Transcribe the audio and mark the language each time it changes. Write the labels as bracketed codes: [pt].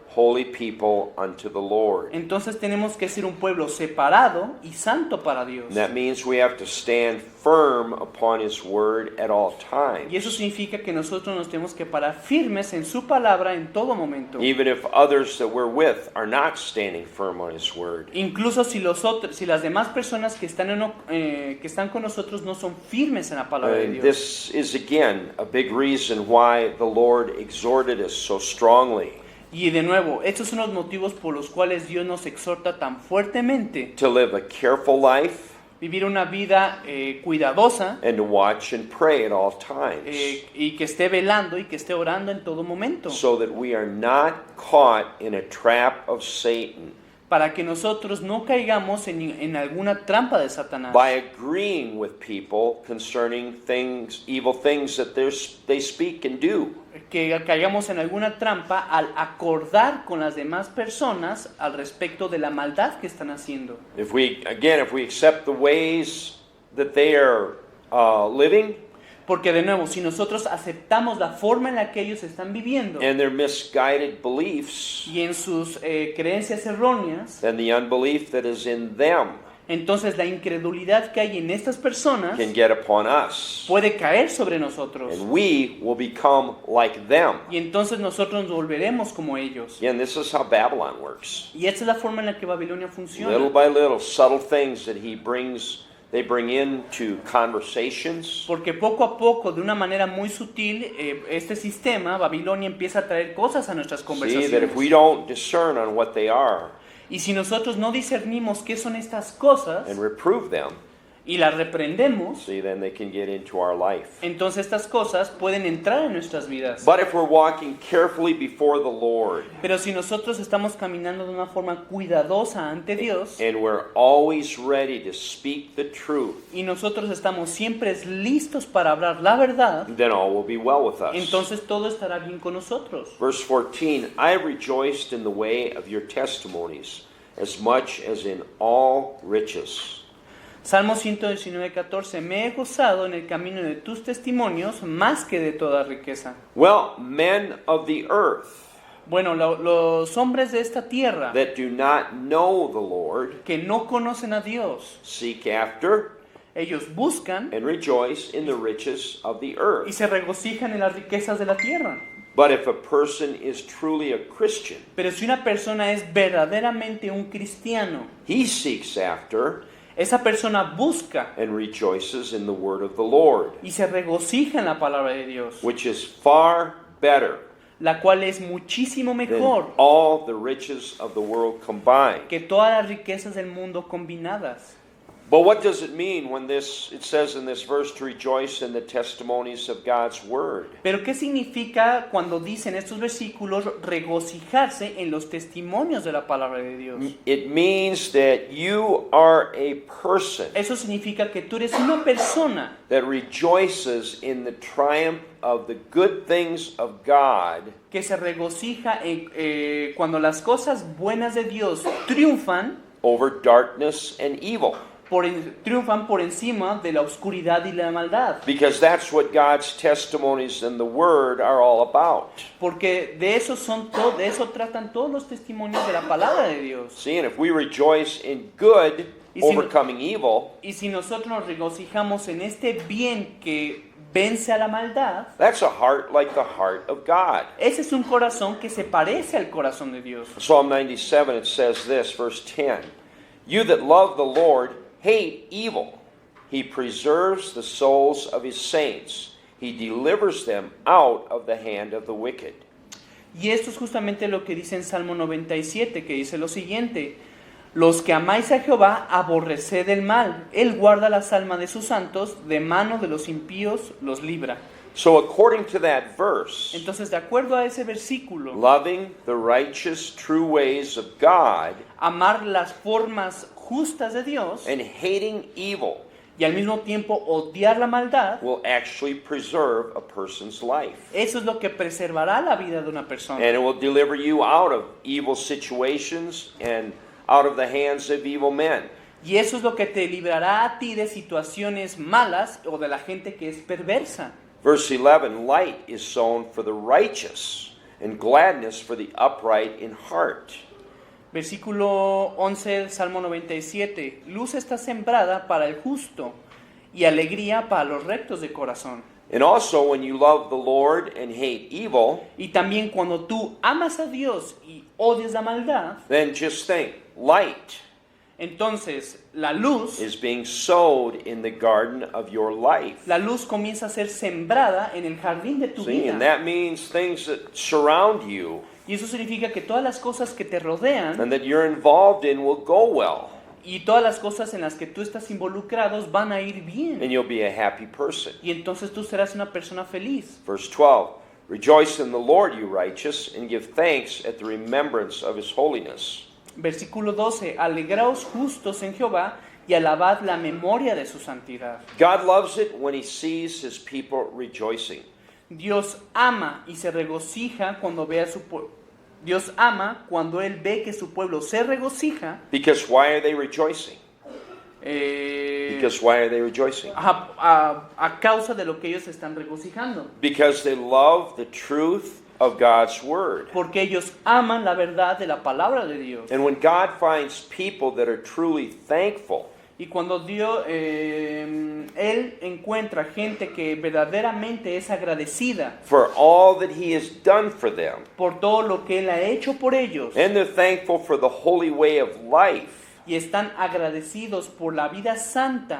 [en] holy people unto the Lord. [es] Entonces tenemos que ser un pueblo separado y santo para Dios. [en] And that means we have to stand firm upon His word at all [es] Y eso [en] times. [es] significa que nosotros nos tenemos que parar firmes en su palabra en todo momento. [en] Even if others that we're with are not standing firm on His word. [es] Incluso si las demás personas que están con nosotros no son firmes en la palabra de [en] And [es] Dios. [en] this is again a big reason why the Lord exhorted us so strongly [es] Y de nuevo, estos son los motivos por los cuales Dios nos exhorta tan fuertemente [en] to live a careful life [es] vivir una vida cuidadosa [en] and to watch and pray at all times, [es] y que esté velando y que esté orando en todo momento, [en] so that we are not caught in a trap of Satan [es] para que nosotros no caigamos en alguna trampa de Satanás, [en] by agreeing with people concerning things, evil things that they speak and do. [es] que caigamos en alguna trampa al acordar con las demás personas al respecto de la maldad que están haciendo. [en] If we accept the ways that they are living [es] Porque de nuevo, si nosotros aceptamos la forma en la que ellos están viviendo [en] and their misguided beliefs, [es] y en sus creencias erróneas, [en] then the unbelief that is in them [es] entonces la incredulidad que hay en estas personas [en] can get upon us, [es] puede caer sobre nosotros. [en] and we will become like them. [es] Y entonces nosotros nos volveremos como ellos. [en] Again, this is how Babylon works. [es] Y esta es la forma en la que Babilonia [en] Little [es] funciona. [en] by little, subtle things that they bring into conversations, [es] Porque poco a poco, de una manera muy sutil, este sistema, Babilonia, empieza a traer cosas a nuestras [en] see, [es] conversaciones. [en] that if we don't discern on what they are [es] Y si nosotros no discernimos qué son estas cosas [en] and reprove them, [es] y las reprendemos, [en] see, then they can get into our life. [es] entonces estas cosas pueden entrar en nuestras vidas. [en] But if we're walking carefully before the Lord, [es] Pero si nosotros estamos caminando de una forma cuidadosa ante Dios [en] and we're always ready to speak the truth, [es] y nosotros estamos siempre listos para hablar la verdad, [en] then all will be well with us. [es] entonces todo estará bien con nosotros. [en] Verse 14, I have rejoiced in the way of your testimonies, as much as in all riches. [es] Salmo 119:14, me he gozado en el camino de tus testimonios más que de toda riqueza. [en] Well, men of the earth [es] Bueno, los hombres de esta tierra [en] that do not know the Lord [es] que no conocen a Dios, [en] seek after [es] ellos buscan [en] and rejoice in the riches of the [es] y [en] earth. [es] se regocijan en las riquezas de la tierra. [en] But if a person is truly a Christian, [es] Pero si una persona es verdaderamente un cristiano, [en] he seeks after [es] esa persona busca [en] and rejoices in the word of the Lord, [es] y se regocija en la palabra de Dios, [en] which is far better [es] la cual es muchísimo [en] than [es] mejor [en] all the riches of the world combined. [es] que todas las riquezas del mundo combinadas. [en] But what does it mean when it says in this verse to rejoice in the testimonies of God's word? [es] Pero ¿qué significa cuando dicen estos versículos regocijarse en los testimonios de la palabra de Dios? [en] It means that you are a person [es] Eso significa que tú eres una persona [en] that rejoices in the triumph of the good things of God [es] que se regocija cuando las cosas buenas de Dios triunfan [en] over darkness and evil. [es] triunfan por encima de la oscuridad y la maldad. [en] Because that's what God's testimonies in the Word are all about. [es] Porque de eso tratan todos los testimonios de la palabra de Dios. [en] See, and if we rejoice in good, [es] Y si no- [en] overcoming evil, [es] Y si nosotros nos regocijamos en este bien que vence a la maldad, [en] that's a heart like the heart of God. [es] ese es un corazón que se parece al corazón de Dios. [en] Psalm 97, it says this, verse 10. You that love the Lord hate evil. He preserves the souls of his saints. He delivers them out of the hand of the wicked. [es] Y esto es justamente lo que dice en Salmo 97, que dice lo siguiente: los que amáis a Jehová, aborreced el mal. Él guarda las almas de sus santos, de mano de los impíos los libra. [en] So according to that verse, [es] Entonces, de acuerdo a ese versículo, [en] loving the righteous, true ways of God [es] amar las formas justas de Dios [en] and hating evil [es] y al mismo tiempo odiar la maldad, [en] will actually preserve a person's life. [es] eso es lo que preservará la vida de una persona. [en] And it will deliver you out of evil situations and out of the hands of evil men. [es] Y eso es lo que te librará a ti de situaciones malas o de la gente que es perversa. [en] Verse 11, light is sown for the righteous, and gladness for the upright in heart. [es] Versículo 11 del Salmo 97. Luz está sembrada para el justo y alegría para los rectos de corazón. [en] And also, when you love the Lord and hate evil, [es] Y también cuando tú amas a Dios y odias la maldad, [en] then just think, light [es] entonces la luz [en] is being sowed in the garden of your life. [es] comienza a ser sembrada en el jardín de tu [en] See, and [es] vida. [en] that means things that surround you [es] Y eso significa que todas las cosas que te rodean [en] and that you're involved in will go well, [es] y todas las cosas en las que tú estás involucrados van a ir bien. [en] and you'll be a happy person. [es] Y entonces tú serás una persona feliz. [en] Verse 12, rejoice in the Lord, you righteous, and give thanks at the remembrance of his holiness. [es] Versículo 12. Alegraos justos en Jehová y alabad la memoria de su santidad. [en] God loves it when he sees his people rejoicing. [es] Dios ama y se regocija cuando ve a su pueblo. Dios ama cuando Él ve que su pueblo se regocija. [en] Because why are they rejoicing? Because why are they rejoicing? [es] A causa de lo que ellos están regocijando. [en] Because they love the truth of God's word. [es] Porque ellos aman la verdad de la palabra de Dios. [en] And when God finds people that are truly thankful, [es] Y cuando Dios, Él encuentra gente que verdaderamente es agradecida [en] for all that he has done for them, [es] por todo lo que Él ha hecho por ellos, [en] and they're thankful for the holy way of life [es] y están agradecidos por la vida santa